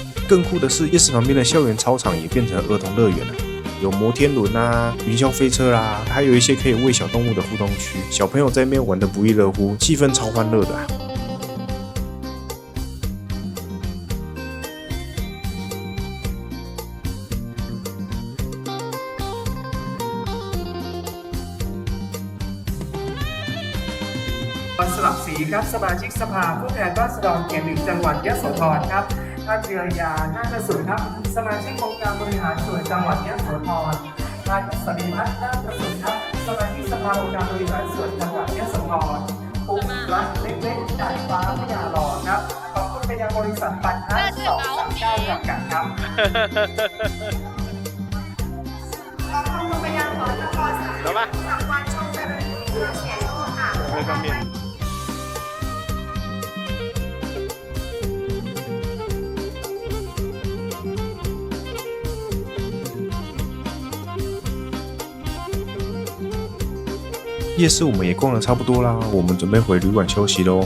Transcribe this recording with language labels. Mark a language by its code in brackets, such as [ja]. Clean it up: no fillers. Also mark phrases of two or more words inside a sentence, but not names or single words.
[zh] 更酷的是，夜市旁边的校园操场也变成儿童乐园了，有摩天轮啊、云霄飞车啦，还有一些可以喂小动物的互动区，小朋友在那边玩得不亦乐乎，气氛超欢乐的啊。 [th] สลับสีครับสมาชิกสภาผู้แทนราษฎรเขต 1 จังหวัดยโสธรครับท่าน เจือยานาฏสุนครับสมาชิกองค์การบริหารส่วนจังหวัดยโสธรท่านสรีพัฒน์นาฏสุนครับสมาชิกสภาองค์การบริหารส่วนจังหวัดยโสธรปุ๊บรักเล็กๆดาดฟ้าพญาหลอดครับขอบคุณไปยังบริษัทปันทัศน์239จำกัดครับ [zh] 走吧。这方面。夜市我们也逛得差不多啦，我们准备回旅馆休息喽。